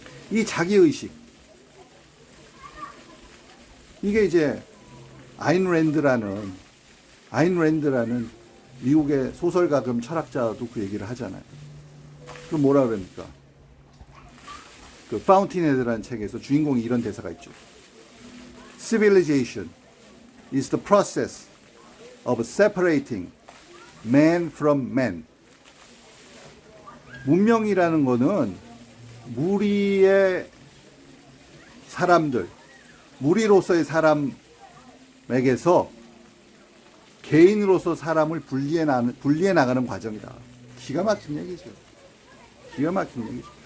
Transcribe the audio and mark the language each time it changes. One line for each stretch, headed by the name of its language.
Korean: 이 자기의식, 이게 이제 아인랜드라는 미국의 소설가 겸 철학자도 그 얘기를 하잖아요. 그럼 뭐라 그럽니까? 그 파운틴헤드라는 책에서 주인공이 이런 대사가 있죠.
English: Civilization is the process of separating man from man.
Korean: 문명이라는 거는 무리의 사람들, 무리로서의 사람에게서 개인으로서 사람을 분리해 나가는 과정이다. 기가 막힌 얘기죠. 기가 막힌 얘기죠.